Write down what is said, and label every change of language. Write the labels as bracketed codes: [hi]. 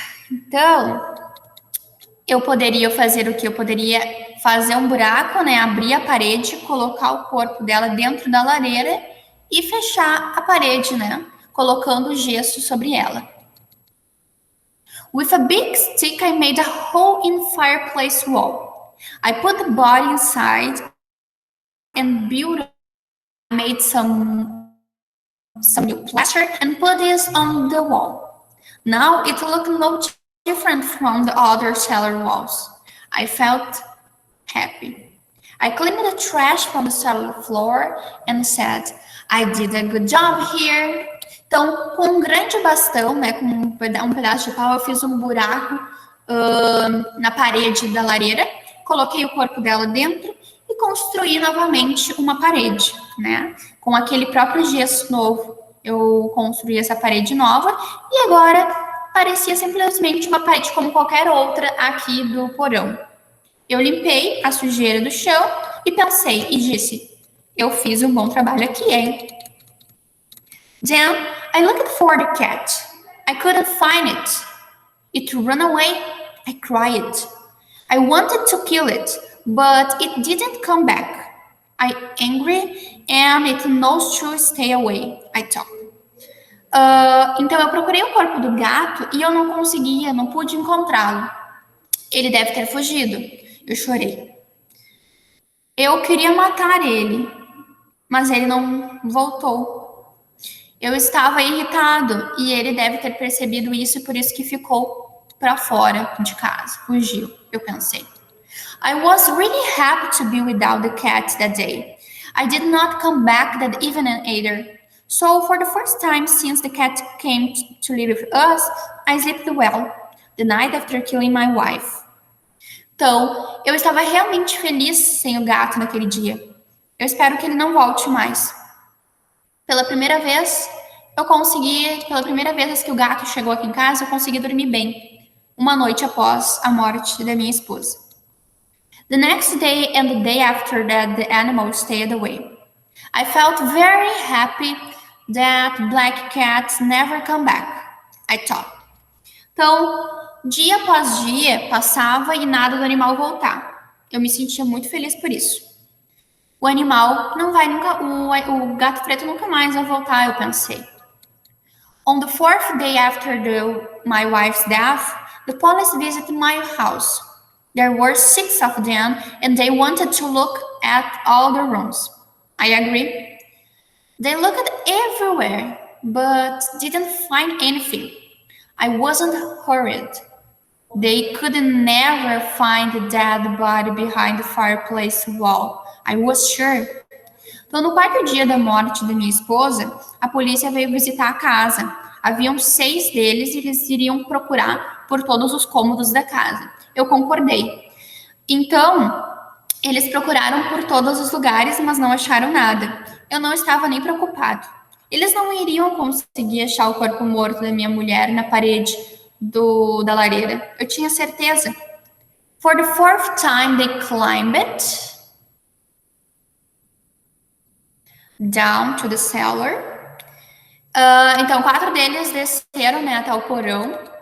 [pt] Então, eu poderia fazer o quê? Eu poderia fazer um buraco, né, abrir a parede, colocar o corpo dela dentro da lareira e fechar a parede, né, colocando gesso sobre ela. [en] With a big stick, I made a hole in the fireplace wall. I put the body inside and made some new plaster and put this on the wall. Now it looked no different from the other cellar walls. I felt happy. I cleaned the trash from the cellar floor and said, I did a good job here. [pt] Então, com um grande bastão, né, com um pedaço de pau, eu fiz um buraco na parede da lareira, coloquei o corpo dela dentro e construí novamente uma parede, né? Com aquele próprio gesso novo, eu construí essa parede nova e agora parecia simplesmente uma parede como qualquer outra aqui do porão. Eu limpei a sujeira do chão e pensei e disse, eu fiz um bom trabalho aqui, hein? [en] Then I looked for the cat. I couldn't find it. It ran away. I cried. I wanted to kill it, but it didn't come back. I angry and it knows to stay away, I thought. [pt] Então eu procurei o corpo do gato e eu não pude encontrá-lo. Ele deve ter fugido. Eu chorei. Eu queria matar ele, mas ele não voltou. Eu estava irritado e ele deve ter percebido isso e por isso que ficou para fora de casa, fugiu, eu pensei. [en] I was really happy to be without the cat that day. I did not come back that evening either. So for the first time since the cat came to live with us, I slept well the night after killing my wife. [pt] Então, eu estava realmente feliz sem o gato naquele dia. Eu espero que ele não volte mais. Pela primeira vez que o gato chegou aqui em casa, eu consegui dormir bem. Uma noite após a morte da minha esposa. [en] The next day and the day after that, the animal stayed away. I felt very happy that black cats never come back, I thought. [pt] Então, dia após dia passava e nada do animal voltar. Eu me sentia muito feliz por isso. O animal não vai nunca, o gato preto nunca mais vai voltar, eu pensei. [en] On the fourth day after my wife's death, the police visited my house. There were 6 of them, and they wanted to look at all the rooms. I agreed. They looked everywhere, but didn't find anything. I wasn't hurried. They could never find the dead body behind the fireplace wall. I was sure. [pt] Então, no quarto dia da morte da minha esposa, a polícia veio visitar a casa. Haviam 6 deles e eles iriam procurar por todos os cômodos da casa. Eu concordei. Então, eles procuraram por todos os lugares, mas não acharam nada. Eu não estava nem preocupado. Eles não iriam conseguir achar o corpo morto da minha mulher na parede da lareira. Eu tinha certeza. [en] For the 4th time, they climbed it down to the cellar. [pt] Então, 4 deles desceram, né, até o porão.